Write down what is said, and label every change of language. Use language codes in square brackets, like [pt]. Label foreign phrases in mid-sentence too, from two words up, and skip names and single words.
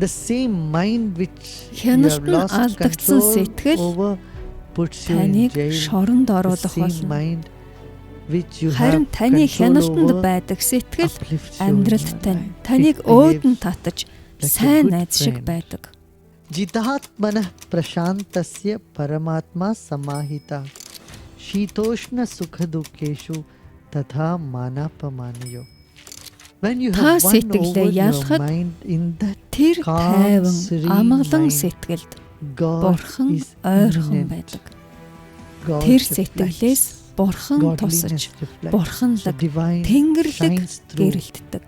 [mn] Хяналт нь алдагдсан сэтгэл таныг шоронд оруулах болно. Харин таны хяналтанд байдаг сэтгэл амьдралд таныг өөдөн татаж сайн найз шиг байдаг. [sa] जितात्मनः प्रशान्तस्य परमात्मा समाहितः शीतोष्ण सुखदुःखेषु तथा मानापमानयोः. [mn] Та сэтгэлээ ялахад тэр тайван амгалан сэтгэлд Бурхан ойрхон байдаг. Тэр сэтгэлээс Бурхан тусаж, Бурханлаг, Тэнгэрлэг гэрэлтдэг.